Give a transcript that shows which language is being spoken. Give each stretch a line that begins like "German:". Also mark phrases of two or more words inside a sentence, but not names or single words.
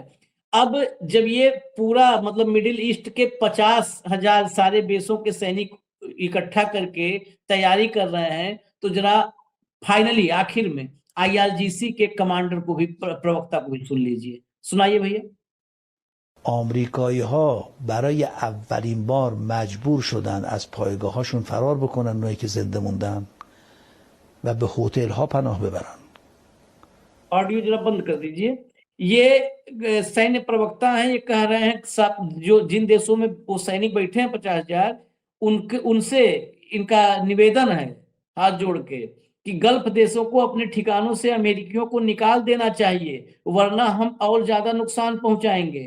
Hindi: अब जब ये पूरा, मतलब मिडिल ईस्ट के 50,000 सारे देशों के सैनिक इकट्ठा करके तैयारी कर रहे हैं, तो जरा फाइनली आखिर में आईआरजीसी के कमांडर को भी, प्रवक्ता को भी सुन लीजिए। सुनाइए भैया।
Persian: آمریکایی‌ها برای اولین بار مجبور شدن از پایگاه‌هاشون فرار بکنن، اونایی که زنده موندن، و به هتل‌ها پناه ببرن.
Hindi: ऑडियो जरा बंद कर दीजिए। ये सैन्य प्रवक्ता हैं, ये कह रहे हैं जो जिन देशों में वो सैनिक बैठे हैं 50,000, उनसे इनका निवेदन है हाथ जोड़ के कि गल्फ देशों को अपने ठिकानों से अमेरिकियों को निकाल देना चाहिए, वरना हम और ज्यादा नुकसान पहुंचाएंगे।